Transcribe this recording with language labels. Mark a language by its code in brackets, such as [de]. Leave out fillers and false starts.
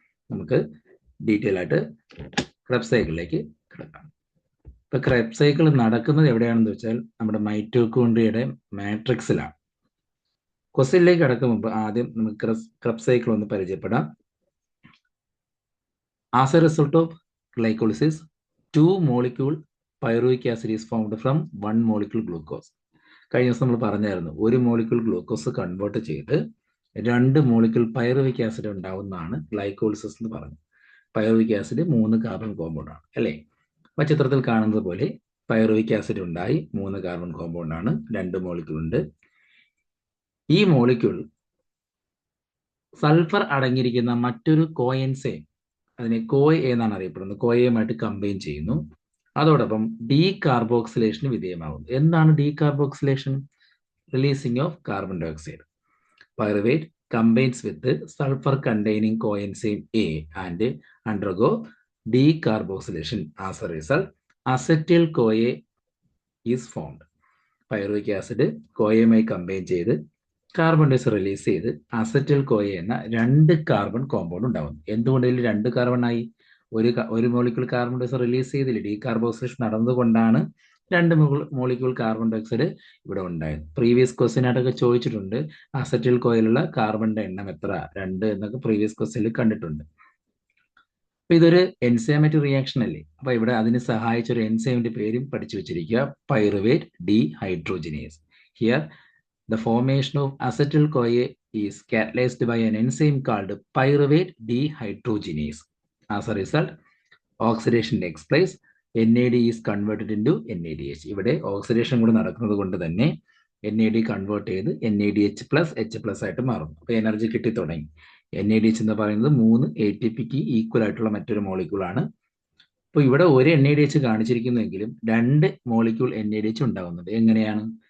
[ml] നമുക്ക് ഡീറ്റെയിൽ ആയിട്ട് ക്രബ് സൈക്കിളിലേക്ക് കിടക്കാം. ഇപ്പൊ ക്രബ് സൈക്കിൾ നടക്കുന്നത് എവിടെയാണെന്ന് വെച്ചാൽ നമ്മുടെ മൈറ്റോകോൺട്രിയയുടെ മാട്രിക്സിലാണ്. ക്വസ്റ്റ്യനിലേക്ക് കടക്കും മുമ്പ് ആദ്യം നമുക്ക് ക്രബ് സൈക്കിൾ ഒന്ന് പരിചയപ്പെടാം. [en] As a result of glycolysis, 2 molecule pyruvic acid is formed from 1 molecule glucose. [ml] കഴിഞ്ഞ ദിവസം നമ്മൾ പറഞ്ഞായിരുന്നു, ഒരു മോളിക്യൂൾ ഗ്ലൂക്കോസ് കൺവേർട്ട് ചെയ്ത് 2 മോളിക്യൂൾ പൈറുവിക് ആസിഡ് ഉണ്ടാവുന്നതാണ് ഗ്ലൈക്കോളിസിസ് എന്ന് പറഞ്ഞു. പൈറുവിക് ആസിഡ് 3 കാർബൺ കോമ്പൗണ്ട് ആണ് അല്ലേ? അപ്പൊ ചിത്രത്തിൽ കാണുന്നത് പോലെ പൈറുവിക് ആസിഡ് ഉണ്ടായി 3 കാർബൺ കോമ്പൗണ്ട് ആണ്, 2 മോളിക്യൂൾ ഉണ്ട്. ഈ മോളിക്യൂൾ സൾഫർ അടങ്ങിയിരിക്കുന്ന മറ്റൊരു കോഎൻസൈം, അതിനെ കോയ എന്നാണ് അറിയപ്പെടുന്നത്, കോയയുമായിട്ട് കമ്പൈൻ ചെയ്യുന്നു. അതോടൊപ്പം ഡീകാർബോക്സിലേഷന് വിധേയമാകുന്നു. എന്താണ് decarboxylation? [en] Releasing of carbon dioxide. Pyruvate combines with sulphur containing coenzyme A and undergo decarboxylation. As a result, acetyl CoA is formed. [ml] Pyruvic acid കോയയുമായി combine ചെയ്ത് കാർബൺ ഡയോക്സൈഡ് റിലീസ് ചെയ്ത് അസറ്റിൽ കോയ എന്ന 2 കാർബൺ കോമ്പൗണ്ട് ഉണ്ടാവുന്നു. എന്തുകൊണ്ട് ഇതിൽ 2 കാർബൺ ആയി? ഒരു molecule carbon dioxide release ചെയ്തില്ല, decarboxylation നടന്നുകൊണ്ടാണ് 2 molecule carbon dioxide ഇവിടെ ഉണ്ടായത്. പ്രീവിയസ് ക്വസ്റ്റ്യൻ ആയിട്ടൊക്കെ ചോദിച്ചിട്ടുണ്ട്, അസറ്റിൽ കോയിലുള്ള കാർബണിന്റെ എണ്ണം എത്ര, 2 എന്നൊക്കെ പ്രീവിയസ് ക്വസ്റ്റ്യനിൽ കണ്ടിട്ടുണ്ട്. അപ്പൊ ഇതൊരു എൻസൈമാറ്റിക് റിയാക്ഷൻ അല്ലേ? അപ്പൊ ഇവിടെ അതിന് സഹായിച്ച ഒരു എൻസൈമിന്റെ പേരും പഠിച്ചു വെച്ചിരിക്കുക, pyruvate dehydrogenase. [en] Here the formation of acetyl CoA is catalyzed by an enzyme called pyruvate dehydrogenase. As a result, oxidation takes place. NAD is converted into NADH. [ml] ഇവിടെ ഓക്സിഡേഷൻ കൂടെ നടക്കുന്നത് കൊണ്ട് തന്നെ NAD കൺവേർട്ട് ചെയ്ത് NADH പ്ലസ് H+ ആയിട്ട് മാറും. അപ്പൊ energy കിട്ടി തുടങ്ങി. NADH എന്ന് പറയുന്നത് 3 ATPക്ക് ഈക്വൽ ആയിട്ടുള്ള മറ്റൊരു മോളിക്യൂൾ ആണ്. അപ്പോൾ ഇവിടെ ഒരു NADH കാണിച്ചിരിക്കുന്നുവെങ്കിലും 2 മോളിക്യൂൾ NADH ഉണ്ടാവുന്നത് എങ്ങനെയാണ്?